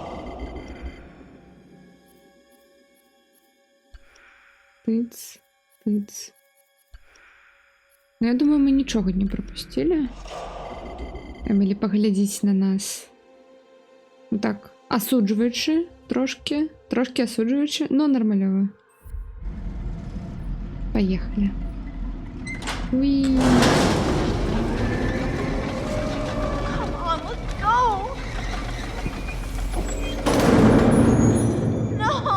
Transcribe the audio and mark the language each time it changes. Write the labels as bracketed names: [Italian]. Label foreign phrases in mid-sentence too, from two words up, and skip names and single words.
[Russian] Тыц, тыц. Ну, я думаю, мы ничего не пропустили. [Belarusian] Эмілі, паглядзіць на нас. Ну так, асуджваючы, трошки асуджваючы, но нармалёва. [Russian] Поехали. Уи. [English] Come on, let's go. No.